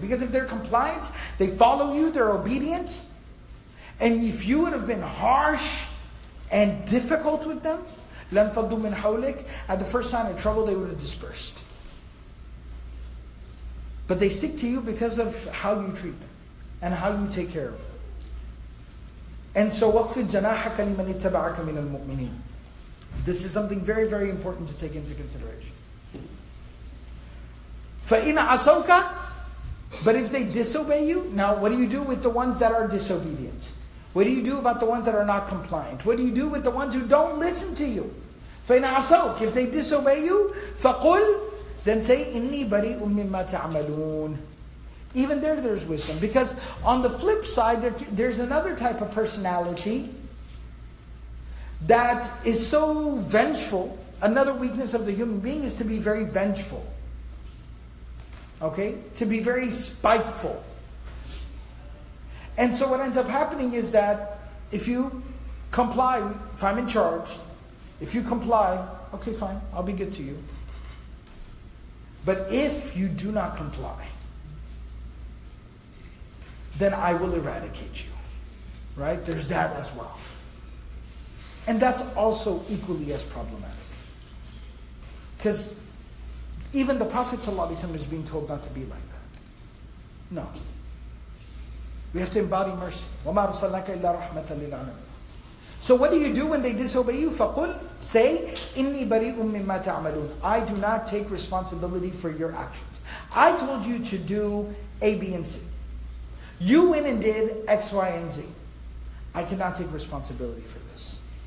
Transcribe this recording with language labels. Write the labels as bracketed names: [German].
[English] Because if they're compliant, they follow you, they're obedient, and if you would have been harsh and difficult with them, [Arabic] لَانْفَضُّوا مِنْ حَوْلِكَ, [English] at the first sign of trouble they would have dispersed. But they stick to you because of how you treat them and how you take care of them. And so [Arabic] وَقْفِدْ جَنَاحَكَ لِمَنِ اتَّبَعَكَ مِنَ الْمُؤْمِنِينَ. [English] This is something very, very important to take into consideration. [Arabic] فَإِنْ عَصَوْكَ. [English] But if they disobey you, now what do you do with the ones that are disobedient? What do you do about the ones that are not compliant? What do you do with the ones who don't listen to you? [Arabic] فَإِنْ عَصَوْكَ. [English] If they disobey you, [Arabic] فَقُلْ. [English] Then say, [Arabic] إِنِّي بَرِيءٌ مِّمَّا تَعْمَلُونَ. [English] Even there's wisdom. Because on the flip side, there's another type of personality that is so vengeful. Another weakness of the human being is to be very vengeful. Okay? To be very spiteful. And so what ends up happening is that if you comply, if I'm in charge, if you comply, okay, fine, I'll be good to you. But if you do not comply, then I will eradicate you. Right? There's that as well. And that's also equally as problematic. Because even the Prophet ﷺ is being told not to be like that. No. We have to embody mercy. [Arabic] وَمَا أَرْسَلْنَاكَ إِلَّا رَحْمَةً لِلْعَالَمِينَ. [English] So what do you do when they disobey you? [Arabic] فَقُلْ, [English] say, [Arabic] إِنِّي بَرِيءٌ مِّمَّا تَعْمَلُونَ. [English] I do not take responsibility for your actions. I told you to do A, B, and C. You went and did X, Y, and Z. I cannot take responsibility for this.